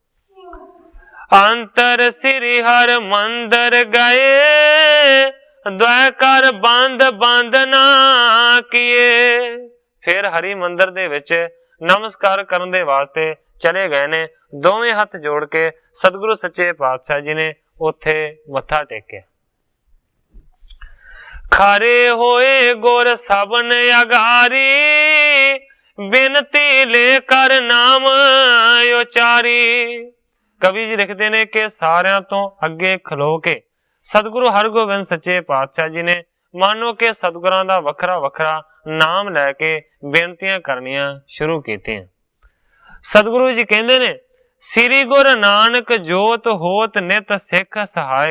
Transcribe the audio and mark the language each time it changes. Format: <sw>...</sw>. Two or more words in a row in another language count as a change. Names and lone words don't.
<bra>अंतर श्री हर मंदिर गए, द्वै कर बंद बंद ना किए।</bra> <pa>ਫਿਰ ਹਰਿ ਮੰਦਰ ਦੇ ਵਿੱਚ ਨਮਸਕਾਰ ਕਰਨ ਦੇ ਵਾਸਤੇ ਚਲੇ ਗਏ ਨੇ। ਦੋਵੇਂ ਹੱਥ ਜੋੜ ਕੇ ਸਤਿਗੁਰੂ ਸੱਚੇ ਪਾਤਸ਼ਾਹ ਜੀ ਨੇ ਉੱਥੇ ਮੱਥਾ ਟੇਕਿਆ।</pa> <bra>खरे होए गुर सबन अगारी, बिनती लेकर नाम उचारी।</bra> <pa>ਕਵੀ ਜੀ ਲਿਖਤੇ ਨੇ ਕਿ ਸਾਰਿਆਂ ਤੋ ਅੱਗੇ ਖਲੋ ਕੇ ਸਤਿਗੁਰੂ ਹਰਿਗੋਬਿੰਦ ਸੱਚੇ ਪਾਤਸ਼ਾਹ ਜੀ ਨੇ ਮਾਨੋ ਕੇ ਸਤਿਗੁਰਾਂ ਦਾ ਵੱਖਰਾ ਵੱਖਰਾ ਨਾਮ ਲੈਕੇ ਬੇਨਤੀਆਂ ਕਰਨੀਆਂ ਸ਼ੁਰੂ ਕੀਤੀਆਂ। ਸਤਿਗੁਰੂ ਜੀ ਕਹਿਤੇ ਨੇ</pa> <bra>श्री गुरु नानक जोत होत नित सिख सहायक।</bra>